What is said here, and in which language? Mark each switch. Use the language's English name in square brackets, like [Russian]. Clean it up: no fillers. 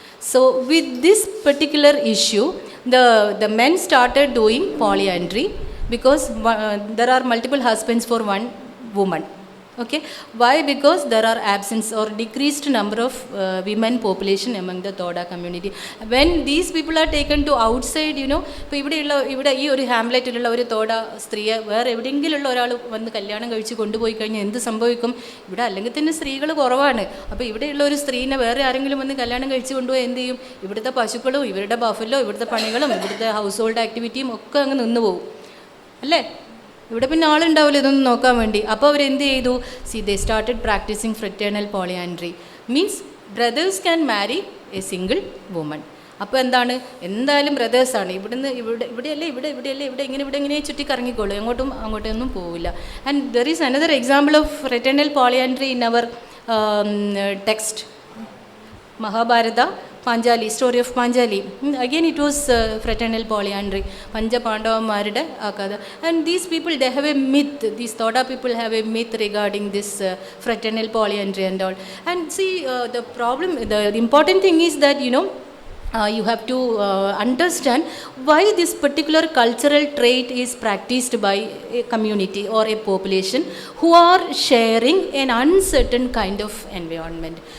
[English] So with this particular issue, the men started doing polyandry because there are multiple husbands for one woman. Okay, why? Because there are absence or decreased number of women population among the Toda community. When these people are taken to outside, [Malayalam] ഇപ്പോൾ ഇവിടെ ഈ ഒരു ഹാംലെറ്റിലുള്ള ഒരു തോട സ്ത്രീയെ വേറെ എവിടെയെങ്കിലുള്ള ഒരാൾ വന്ന് കല്യാണം കഴിച്ച് കൊണ്ടുപോയി കഴിഞ്ഞാൽ എന്ത് സംഭവിക്കും? ഇവിടെ അല്ലെങ്കിൽ തന്നെ സ്ത്രീകൾ കുറവാണ്. അപ്പോൾ ഇവിടെയുള്ള ഒരു സ്ത്രീനെ വേറെ ആരെങ്കിലും വന്ന് കല്യാണം കഴിച്ച് കൊണ്ടുപോയി എന്ത് ചെയ്യും? ഇവിടുത്തെ പശുക്കളും ഇവരുടെ ബഫലോ ഇവിടുത്തെ പണികളും ഇവിടുത്തെ ഹൗസ് ഹോൾഡ് ആക്ടിവിറ്റിയും ഒക്കെ അങ്ങ് നിന്ന് പോകും അല്ലേ? ഇവിടെ പിന്നെ ആളുണ്ടാവില്ല ഇതൊന്നും നോക്കാൻ വേണ്ടി. അപ്പോൾ അവരെന്ത് ചെയ്തു? [English] They started practising fraternal polyandry. Means brothers can marry a single woman. [Malayalam] അപ്പോൾ എന്താണ്? എന്തായാലും ബ്രദേഴ്സാണ്, ഇവിടെയല്ലേ ഇങ്ങനെ ചുറ്റി കറങ്ങിക്കോളൂ, അങ്ങോട്ടൊന്നും പോവില്ല. [English] And there is another example of fraternal polyandry in our text Mahabharata, Panjali, story of Panjali. Again it was fraternal polyandry. [Malayalam] Panja Pandavamaride Akada. [English] And these people, they have a myth. These Toda people have a myth regarding this fraternal polyandry and all. And see, the important thing is that, you have to understand why this particular cultural trait is practiced by a community or a population who are sharing an uncertain kind of environment.